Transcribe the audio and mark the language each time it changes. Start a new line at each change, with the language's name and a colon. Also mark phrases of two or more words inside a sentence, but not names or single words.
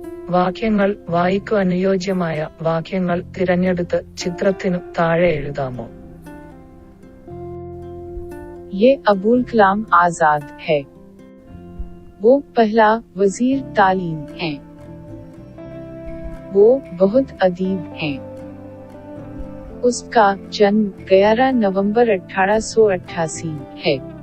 Malayalam: വാക്യങ്ങൾ വായിക്കു അനുയോജ്യമായ വാക്യങ്ങൾ തിരഞ്ഞെടുത്ത് ചിത്രത്തിനു താഴെ എഴുതാമോ?
Hindi: ये अबुल कलाम आजाद है। वो पहला वजीर तालीम है। वो बहुत अदीब हैं। उसका जन्म 11 नवंबर 1888 है।